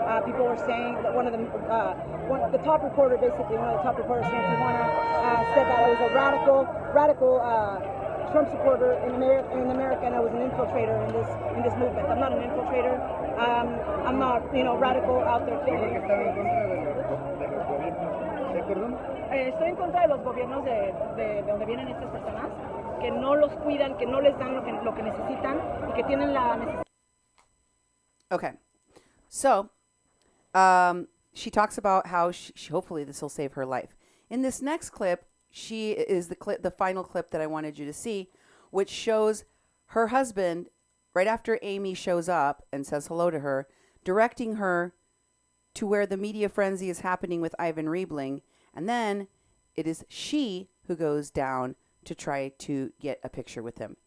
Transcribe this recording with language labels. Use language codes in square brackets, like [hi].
[en] People were saying that the top reporter, basically one of the top reporters here in Tijuana, said that I was a radical Trump supporter in America, and I was an infiltrator in this movement. I'm not an infiltrator. I'm not radical out there killing. [es] Estoy en contra de los gobiernos de donde vienen estas personas, que no los cuidan, que no les dan lo que necesitan y que tienen la necesidad. [en] Okay. So, she talks about how she hopefully this will save her life. In this next clip, she is the final clip that I wanted you to see, which shows her husband right after Amy shows up and says hello to her, directing her to where the media frenzy is happening with Ivan Riebling, and then it is she who goes down to try to get a picture with him.